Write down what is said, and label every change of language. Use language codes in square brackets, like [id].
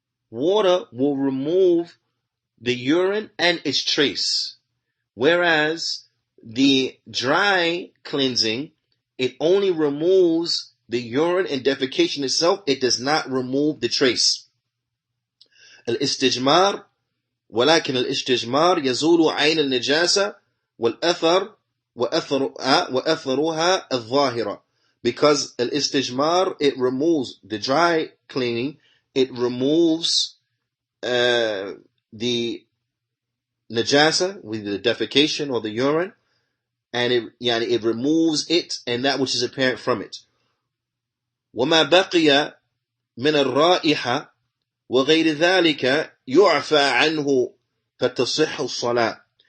[en] Water will remove the urine and its trace. Whereas the dry cleansing, it only removes the urine and defecation itself. It does not remove the trace. [ar] الاستجمار ولكن الاستجمار يزول عين النجاسة والأثر وأثرها الظاهرة. [en] Because الاستجمار, it removes the dry cleaning, it removes the najasa, with the defecation or the urine, and it removes it and that which is apparent from it. [ar] وما بقي من الرائحة وغير ذلك يعفى عنه فتصح الصلاة.